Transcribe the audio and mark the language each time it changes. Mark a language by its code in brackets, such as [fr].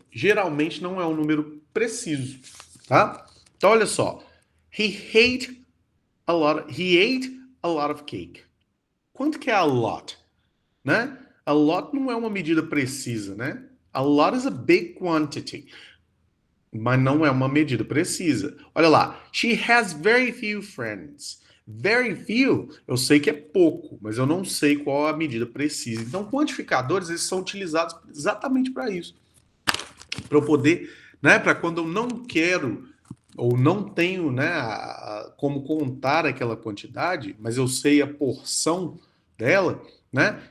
[pt] Geralmente não é um número preciso, tá? Então olha só. [en] He ate a lot of cake. [pt] Quanto que é a lot, né? A lot não é uma medida precisa, né? [en] A lot is a big quantity, [pt] mas não é uma medida precisa. Olha lá. [en] She has very few friends. [pt] Very few, eu sei que é pouco, mas eu não sei qual a medida precisa. Então, quantificadores, eles são utilizados exatamente para isso. Para eu poder, né, para quando eu não quero ou não tenho, né, como contar aquela quantidade, mas eu sei a porção dela, né?